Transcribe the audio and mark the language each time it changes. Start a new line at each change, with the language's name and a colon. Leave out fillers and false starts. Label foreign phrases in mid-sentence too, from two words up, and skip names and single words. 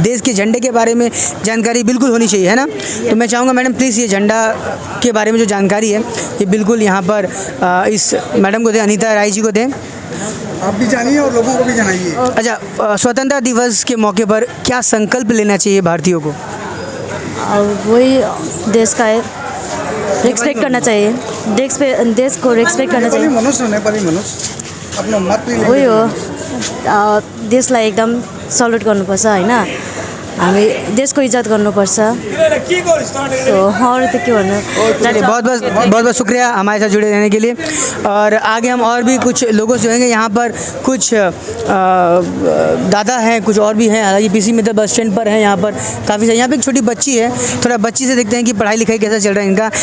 Hindi: देश के झंडे के बारे में जानकारी बिल्कुल होनी चाहिए, है ना? तो मैं चाहूँगा मैडम प्लीज़ ये झंडा के बारे में जो जानकारी है ये बिल्कुल यहाँ पर इस मैडम को दें, अनीता राय जी को दें। आप भी जानिए और लोगों को भी जनाइए। अच्छा, स्वतंत्रता दिवस के मौके पर क्या संकल्प लेना चाहिए भारतीयों को? वही देश का है, रेस्पेक्ट करना चाहिए। देश को रेस्पेक्ट करना चाहिए।
Nepali: नेपाली मनुष्य आफ्नो मत वही हो, देशलाई एकदम सल्युट गर्नुपर्छ होइन। हामी देशको इज्जत गर्नुपर्छ सो अरू त के भन्नु
Hindi: चलिए बहुत बहुत शुक्रिया हमारे साथ जुड़े रहने के लिए। और आगे हम और भी कुछ लोगों से होंगे। यहाँ पर कुछ दादा हैं, कुछ और भी हैं, हालांकि पीसी मित्तल बस स्टैंड पर हैं। यहाँ पर काफ़ी सारे, यहाँ पे एक छोटी बच्ची है, थोड़ा बच्ची से देखते हैं कि पढ़ाई लिखाई कैसा चल रहा है इनका।